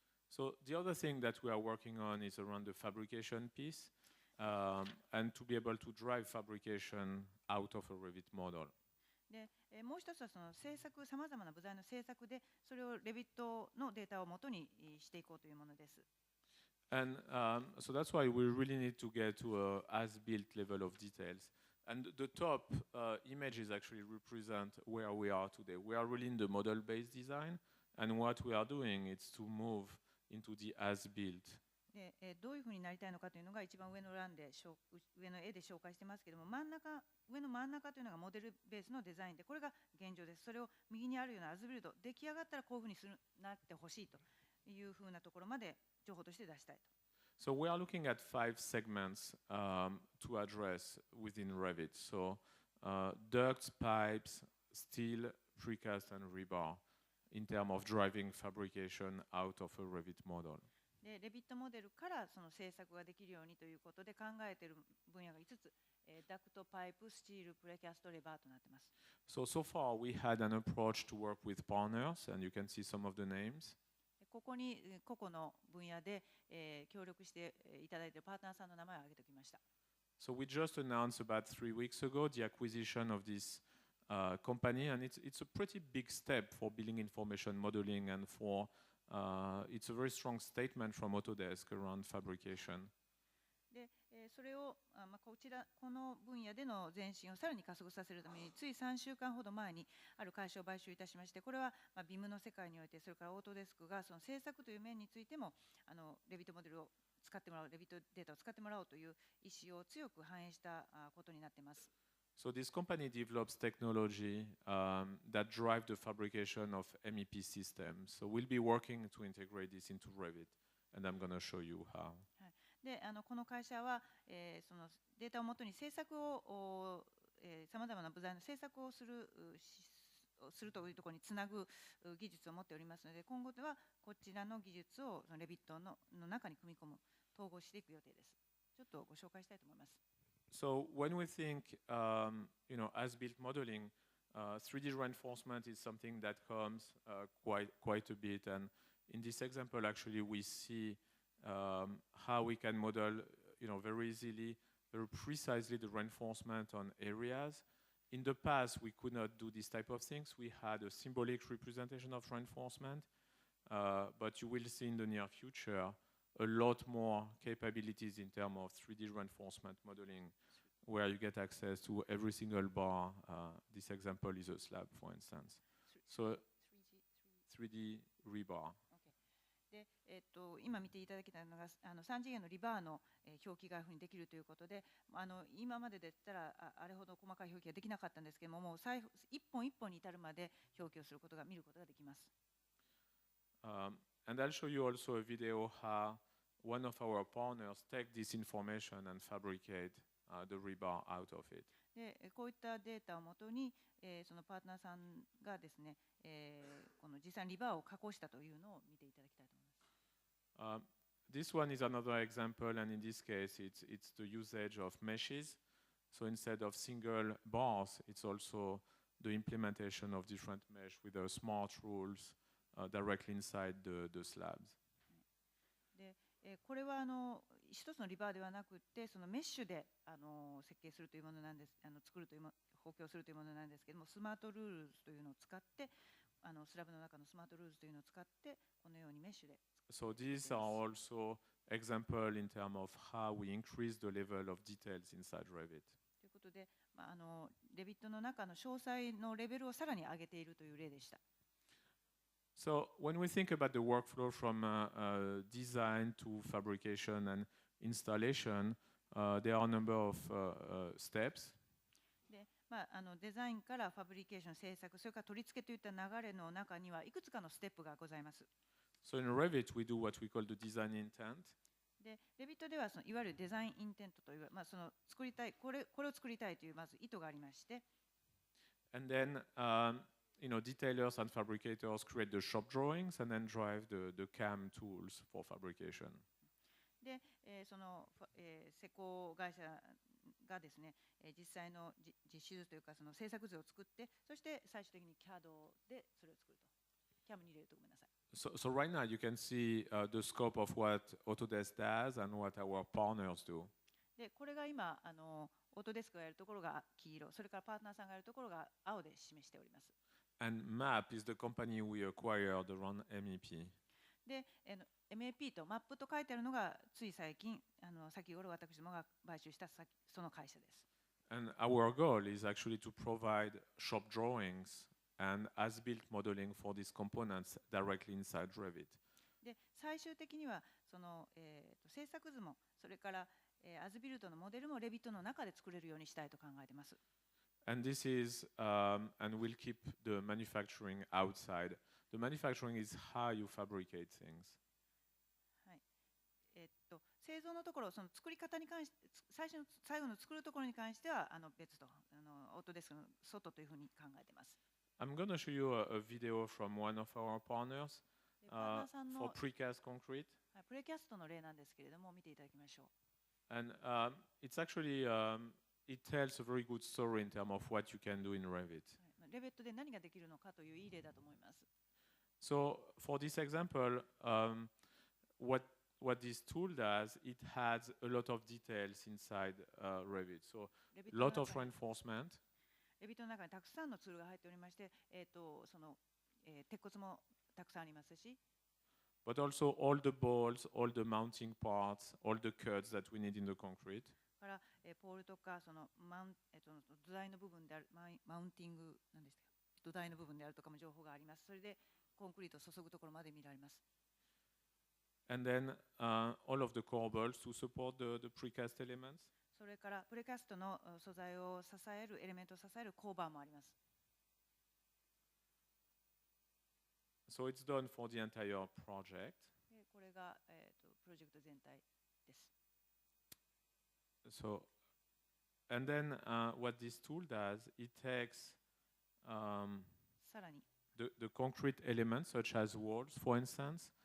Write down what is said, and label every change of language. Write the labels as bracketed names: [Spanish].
[English] So the other thing that we are working on is around the fabrication piece, and to be able to drive fabrication out of a Revit model. [Japanese] でもう一つはその制作、さまざまな部材の制作で、それをレビットのデータを元にしていこうというものです。 [English] And so that's why we really need to get to a as-built level of details. And the top images actually represent where we are today. We are really in the model-based design, and what we are doing is to move into the as-built. [Japanese] でどういうふうになりたいのかというのが一番上の欄で上の絵で紹介してますけども、上の真ん中というのがモデルベースのデザインで、これが現状です。それを右にあるようなアズビルド、出来上がったらこういうふうになってほしいというふうなところまで情報として出したいと。 [English] So we are looking at 5 segments to address within Revit. So ducts, pipes, steel, precast, and rebar in terms of driving fabrication out of a Revit model. [Japanese] でレビットモデルからその制作ができるようにということで考えている分野が5つ、ダクト、パイプ、スチール、プレキャスト、レバーとなっています。 [English] So far we had an approach to work with partners, and you can see some of the names. [Japanese] ここに個々の分野で、協力していただいているパートナーさんの名前を挙げておきました。 [English] So we just announced about 3 weeks ago the acquisition of this company, and it's a pretty big step for building information modeling, and for it's a very strong statement from Autodesk around fabrication. [Japanese] でそれをこの分野での前進をさらに加速させるために、つい3週間ほど前にある会社を買収いたしまして、これはBIM の世界において、それからオートデスクがその制作という面についてもレビットモデルを使ってもらう、レビットデータを使ってもらおうという意思を強く反映したことになっています。 [English] So this company develops technology that drive the fabrication of MEP systems. So we'll be working to integrate this into Revit, and I'm going to show you how. [Japanese] でこの会社は、そのデータをもとに制作をさまざまな部材の制作をするというところにつなぐ技術を持っておりますので、今後ではこちらの技術をレビットの中に組み込む、統合していく予定です。ちょっとご紹介したいと思います。 [English] So when we think, as-built modeling, 3D reinforcement is something that comes quite a bit. And in this example, actually, we see how we can model, very easily, very precisely the reinforcement on areas. In the past, we could not do this type of things. We had a symbolic representation of reinforcement, but you will see in the near future a lot more capabilities in terms of 3D reinforcement modeling, where you get access to every single bar. This example is a slab, for instance. So 3D rebar. [Japanese] で今見ていただきたいのが3次元のリバーの表記ができるということで、今まででったらあれほど細かい表記ができなかったんですけども、もう一本一本に至るまで表記をすることが見ることができます。 [English] And I'll show you also a video how one of our partners take this information and fabricate the rebar out of it. [Japanese] でこういったデータをもとに、そのパートナーさんがですね、この実際にリバーを加工したというのを見ていただきたいと思います。 [English] This one is another example, and in this case, it's the usage of meshes. So instead of single bars, it's also the implementation of different mesh with the smart rules directly inside the slabs. [Japanese] でこれは一つのリバーではなくて、そのメッシュで設計するというものなんです、作るという補強するというものなんですけれども、スマートルールズというのを使って、スラブの中のスマートルールズというのを使って、このようにメッシュで。 [English] So these are also example in terms of how we increase the level of details inside Revit. [Japanese] ということで、レビットの中の詳細のレベルをさらに上げているという例でした。 [English] So when we think about the workflow from design to fabrication and installation, there are a number of steps. [Japanese] でデザインからファブリケーション、制作、それから取り付けといった流れの中にはいくつかのステップがございます。 [English] So in Revit, we do what we call the design intent. [Japanese] でレビットではそのいわゆるデザインインテントという、その作りたいこれを作りたいというまず意図がありまして。 [English] And then detailers and fabricators create the shop drawings and then drive the CAM tools for fabrication. [Japanese] で、その、施工会社がですね、実際の実習というかその制作図を作って、そして最終的に CAD でそれを作ると。CAM に入れるとごめんなさい。 [English] So right now you can see the scope of what Autodesk does and what our partners do. [Japanese] でこれが今オートデスクがやるところが黄色、それからパートナーさんがやるところが青で示しております。 [English] And MAP is the company we acquired around MEP. [Japanese] で、MAP と MAP と書いてあるのがつい最近先頃私どもが買収したその会社です。 [English] And our goal is actually to provide shop drawings and as-built modeling for these components directly inside Revit. [Japanese] で最終的にはその、制作図もそれから、アズビルトのモデルもレビットの中で作れるようにしたいと考えています。 [English] And this is, and we'll keep the manufacturing outside. The manufacturing is how you fabricate things. [Japanese] はい。製造のところ、その作り方に関して、最後の作るところに関しては別とオートデスクの外というふうに考えています。 [English] I'm going to show you a video from one of our partners for precast concrete. [Japanese] プレキャストの例なんですけれども、見ていただきましょう。 [English] And it's actually, it tells a very good story in terms of what you can do in Revit. [Japanese] レベットで何ができるのかといういい例だと思います。 [English] So for this example, what this tool does, it has a lot of details inside Revit. So a lot of reinforcement. [Japanese] レビットの中にたくさんのツールが入っておりまして、その、鉄骨もたくさんありますし。 [English] But also all the bolts, all the mounting parts, all the cuts that we need in the concrete. [Japanese] からポールとかその土台の部分であるマウンティングなんですか、土台の部分であるとかも情報があります。それでコンクリートを注ぐところまで見られます。 [English] And then all of the core bolts to support the precast elements. [Japanese] それからプレキャストの素材を支えるエレメントを支えるコーバーもあります。 [English] So it's done for the entire project. [Japanese] これがプロジェクト全体です。 [English] So, and then what this tool does, it takes [Japanese] さらに [English] the concrete elements such as walls, for instance.